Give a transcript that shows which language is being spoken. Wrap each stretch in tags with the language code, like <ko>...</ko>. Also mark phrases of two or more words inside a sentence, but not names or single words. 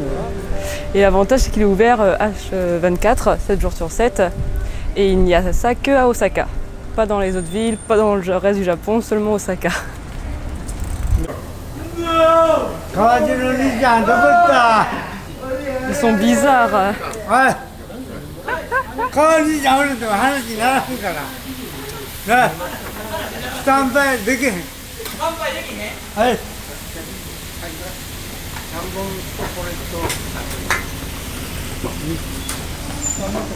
<fr>Et l'avantage, c'est qu'il est ouvert H24, 7 jours sur 7. Et il n'y a ça qu'à Osaka. Pas dans les autres villes, pas dans le reste du Japon, seulement Osaka. Ils sont bizarres. Ouais.</fr> <ja>川にじゃおると話にならんからねスタンバイできへんはい3本とこれと</ja>